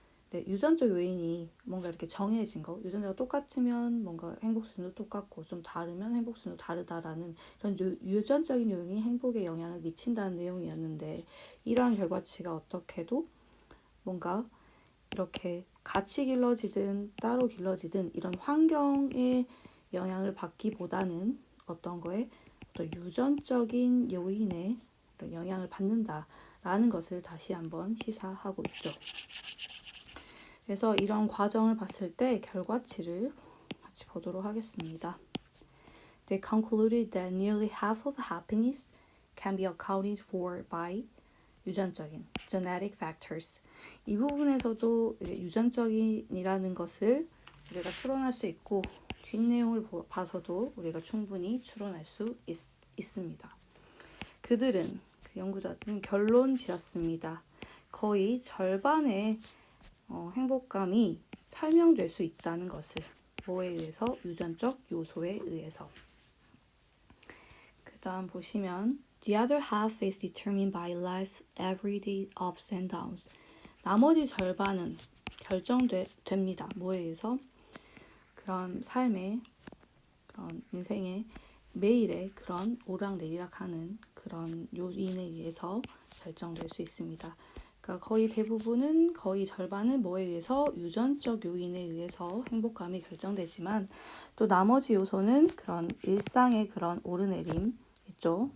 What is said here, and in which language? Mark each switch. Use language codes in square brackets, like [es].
[ko] 네, 유전적 요인이 뭔가 이렇게 정해진 거, 유전자가 똑같으면 뭔가 행복 수준도 똑같고 좀 다르면 행복 수준도 다르다라는 이런 유전적인 요인이 행복에 영향을 미친다는 내용이었는데, 이러한 결과치가 어떻게도 뭔가 이렇게 같이 길러지든 따로 길러지든 이런 환경의 영향을 받기보다는 어떤 유전적인 요인에 영향을 받는다라는 것을 다시 한번 시사하고 있죠. 그래서 이런 과정을 봤을 때 결과치를 같이 보도록 하겠습니다. [en] They concluded that nearly half of happiness can be accounted for by [ko] 유전적인 [en] genetic factors. [ko] 이 부분에서도 유전적인이라는 것을 우리가 추론할 수 있고, 뒷내용을 봐서도 우리가 충분히 추론할 수 있습니다. 그들은, 그 연구자들은 결론 지었습니다. 거의 절반의 행복감이 설명될 수 있다는 것을. 뭐에 의해서? 유전적 요소에 의해서. [en] 그 다음 보시면 The other half is determined by life's everyday ups and downs. [ko] 나머지 절반은 결정됩니다. 뭐에 의해서? 그런 삶의, 그런 인생의 매일의 그런 오락내리락하는 그런 요인에 의해서 결정될 수 있습니다. 그러니까 거의 절반은 뭐에 의해서? 유전적 요인에 의해서 행복감이 결정되지만, 또 나머지 요소는 그런 일상의 그런 오르내림 있죠.